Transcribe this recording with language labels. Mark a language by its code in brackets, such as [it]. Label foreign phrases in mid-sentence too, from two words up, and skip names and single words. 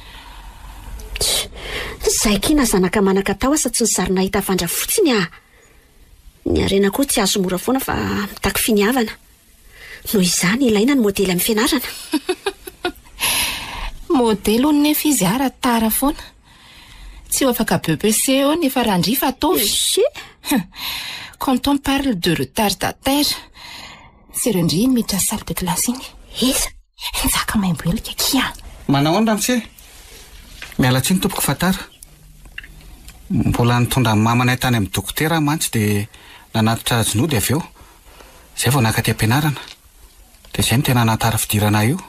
[mg] Zay kina zanaka manaka tao asa tsy nizarina hita vandra fotsiny a. Ny arena koa tsy azo mora foana fa mitaky finiavana. Noho izany ilaina ny modely amin'ny fianarana. Modely hono nefa izy ara tara foana. Tsy ho afaka BBC eo nefa randrifa atovy. [fr] Quand on parle de retardataire, c'est [mg] rendriny miditra [fr] salle de classe iny. [mg] Iza? Nzaka maimboelika kia. Manao any ramose? Miala tsiny tompoko fatara. Mbola nitondra mamanay tany amin'ny dokotera mantsy dia nanatitra jinody avy eo. Zay vao naka aty am-pianarana. Dia zay no tena natara fidirana io.